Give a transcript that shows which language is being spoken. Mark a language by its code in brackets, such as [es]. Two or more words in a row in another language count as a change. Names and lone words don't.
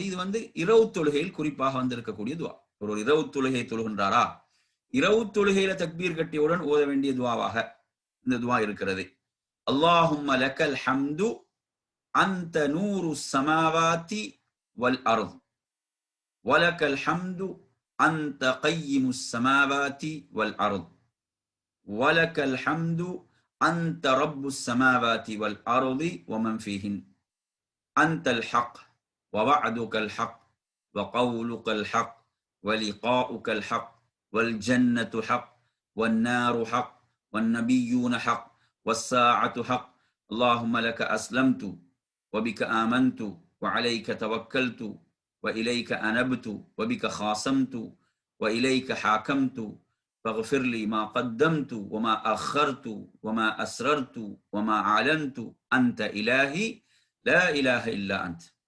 [ta] இது இரவு தொழுகையில் குறிப்பாக வந்திருக்கக்கூடிய துவா. ஒரு இரவு தொழுகை தொழுகின்றாரா, இரவு தொழுகையில தக்பீர் கட்டியவுடன் ஓத வேண்டிய துவாவாக இந்த துவா இருக்கிறது. [ar] اللهم لك الحمد أنت نور السماوات والأرض ولك الحمد أنت قيم السماوات والأرض ولك الحمد أنت رب السماوات والأرض ومن فيهن أنت الحق ووعدك الحق وقولك الحق ولقاؤك الحق والجنة حق والنار حق والنبيون حق والساعة حق اللهم لك أسلمت وبك آمنت وعليك توكلت وإليك أنبت وبك خاصمت وإليك حاكمت فاغفر لي ما قدمت وما أخرت وما أسررت وما أعلنت أنت إلهي لا إله إلا أنت.